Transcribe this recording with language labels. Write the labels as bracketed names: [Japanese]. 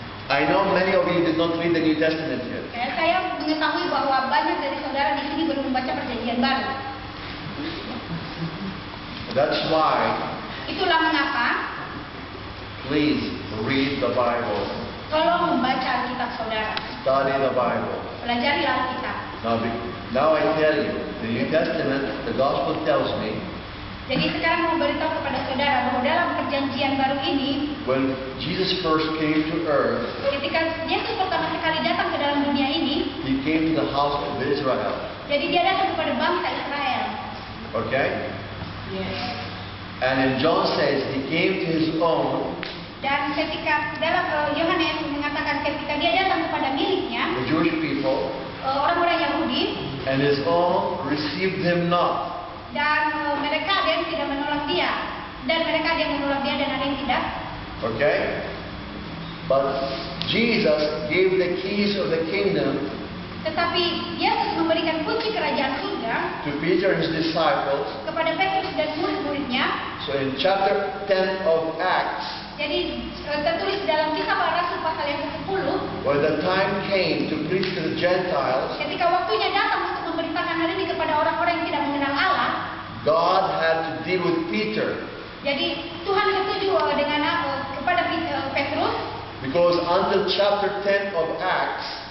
[English] I know many of you did not read the New Testament yet. [Indonesian] Saya mengetahui bahwa banyak dari saudara di sini belum membaca Perjanjian Baru. [English] That's why, [Indonesian] Itulah mengapa [English] please read the Bible. [Indonesian] tolong membaca Alkitab saudara. [English] Study the Bible. [Indonesian] Pelajari Alkitab. [English] Now I tell you, the New Testament, the Gospel tells me, [Indonesian] Jadi sekarang mau beritahu kepada saudara bahwa dalam Perjanjian Baru ini, [English] when Jesus first came to earth, [Indonesian] ketika Yesus pertama sekali datang ke dalam dunia ini, [English] He came to the house of Israel. [Indonesian] jadi dia datang kepada bangsa Israel. [English] Okay? And in John says, He came to His own, [Indonesian] Dan ketika dalam Yohanes mengatakan ketika dia datang kepada miliknya, [English] the Jewish people, [Indonesian] orang-orang Yahudi, [English] and His own received Him not. [Indonesian] dan mereka ada yang tidak menolak dia, dan mereka ada yang menolak dia dan ada yang tidak. [English] Okay? But Jesus gave the keys of the kingdom [Indonesian] Tetapi Yesus memberikan kunci kerajaan surga [English] to Peter and his disciples. [Indonesian] kepada Petrus dan murid-muridnya. [English] So in chapter 10 of Acts, [Indonesian] Jadi tertulis dalam Kisah Para Rasul pasal yang ke-10, [English] when the time came to preach to the Gentiles, [Indonesian] ketika waktunya datang untuk memberitakan hal ini kepada orang-orang yang tidak mengenal Allah, [English] God had to deal with Peter. [Indonesian] jadi Tuhan setuju dengan Petrus, [English] Because until chapter 10 of Acts,